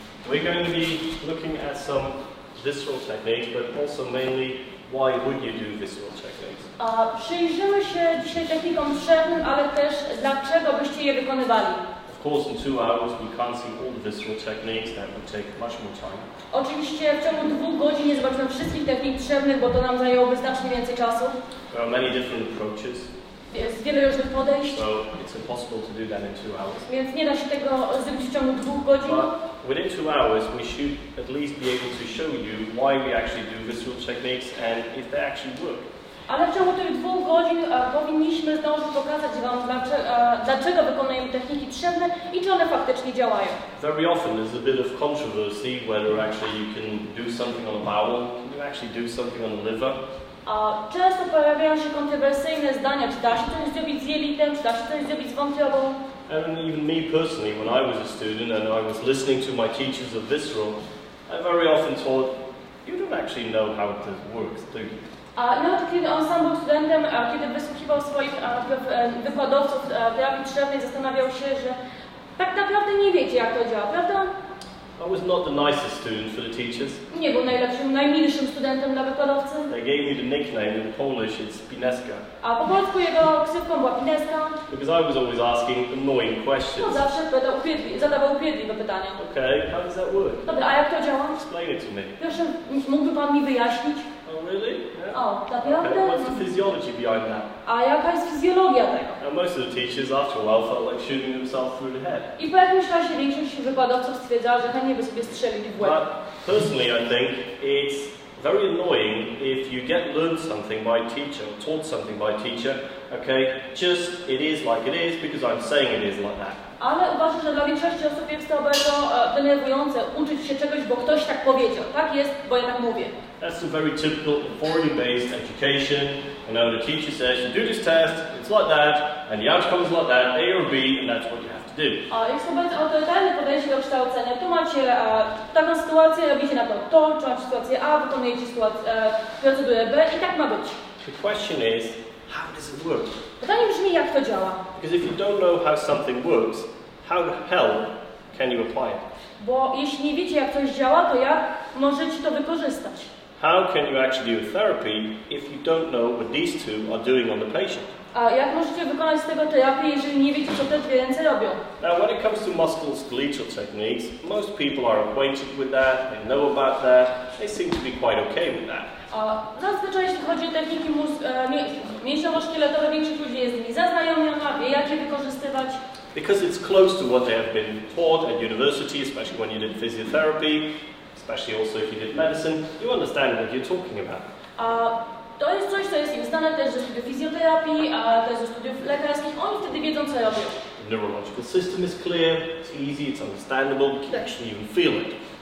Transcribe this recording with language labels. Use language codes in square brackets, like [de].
[en] We're going to be looking at some visceral techniques, but also mainly why would you do visceral techniques? [pl] Przyjrzymy się dzisiaj technikom trzewnym, ale też dlaczego byście je wykonywali. [en] Of course, in 2 hours we can't see all the visceral techniques, that would take much more time. [pl] Oczywiście w ciągu 2 godzin nie zobaczymy wszystkich technik trzewnych, bo to nam zajęłoby znacznie więcej czasu. [en] There are many different approaches. [pl] Jest wiele różnych podejść. [en] So it's impossible to do that in 2 hours. [pl] Więc nie da się tego zrobić w ciągu 2 godzin. [en] But within 2 hours we should at least be able to show you why we actually do visceral techniques and if they actually work. [pl] Ale w ciągu tych 2 godzin powinniśmy zdążyć pokazać Wam, dlaczego wykonujemy techniki trzewne i czy one faktycznie działają. [en] Very often there's a bit of controversy whether actually you can do something on a bowel, can you actually do something on the liver? [pl] Często pojawiają się kontrowersyjne zdania, czy da się coś zrobić z jelitem, czy da się coś zrobić z wątrobą. [en] And even me personally, when I was a student and I was listening to my teachers of visceral, I very often thought, you don't actually know how this works, do you? [pl] Nawet kiedy on sam był studentem, kiedy wysłuchiwał swoich wykładowców terapii trzewnej, zastanawiał się, że tak naprawdę nie wiecie, jak to działa, prawda? [en] I was not the nicest student for the teachers. [pl] Nie był najlepszym, najmilszym studentem dla wykładowcy. [en] They gave me the nickname in Polish, it's Pineska. [pl] A po polsku jego ksywką była Pineska. [en] Because I was always asking annoying questions. [pl] No zawsze zadawał upierdliwe pytania. [en] Okay, how does that work? [pl] Dobra, a jak to działa? [en] Explain it to me. [pl] Proszę, mógłby Pan mi wyjaśnić? [en] Oh really? Yeah. [pl] O, naprawdę? [en] Okay, what's the physiology behind that? [pl] A jaka jest fizjologia tego? [en] Now most of the teachers after a while felt like shooting themselves through the head. [pl] I po jakimś czasie większość wykładowców stwierdzała, że chętnie by sobie strzelili w łeb. [en] But personally I think it's very annoying if you get learned something by a teacher, or taught something by a teacher, okay, just it is like it is because I'm saying it is like that. [pl] Ale uważam, że dla większości osób jest to bardzo denerwujące uczyć się czegoś, bo ktoś tak powiedział. Tak jest, bo ja tak mówię. [en] That's a very typical authority-based education. You know, the teacher says, you do this test, it's like that, and the outcome is like that, A or B, and that's what you have to do. [pl] Jest to bardzo autorytarne podejście do kształcenia. Tu macie taką sytuację, robicie na to, czy macie sytuację A, wykonujecie procedurę B i tak ma być. [en] The question is, how does it work? [pl] Pytanie brzmi, jak to działa? [en] Because if you don't know how something works, how the hell can you apply it? [pl] Bo jeśli nie wiecie, jak coś działa, to jak możecie to wykorzystać? [en] How can you actually do therapy if you don't know what these two are doing on the patient? [pl] A jak możecie wykonać z tego terapię, jeżeli nie wiecie, co te dwie ręce robią? [en] Now, when it comes to musculoskeletal techniques, most people are acquainted with that, they know about that, they seem to be quite okay with that. [pl] A zazwyczaj, jeśli chodzi o techniki mięśniowo-szkieletowe, większość ludzi jest z nimi zaznajomiona, wie, jak je wykorzystywać. [en] Because it's close to what they have been taught at university, especially when you did physiotherapy, especially also if you did medicine, you understand what you're talking about. [pl] To jest coś, co jest im znane też ze studiów fizjoterapii, a też ze studiów lekarskich. Oni wtedy wiedzą, co robią. [en] The neurological system is clear, it's easy, it's understandable, you can actually even feel it.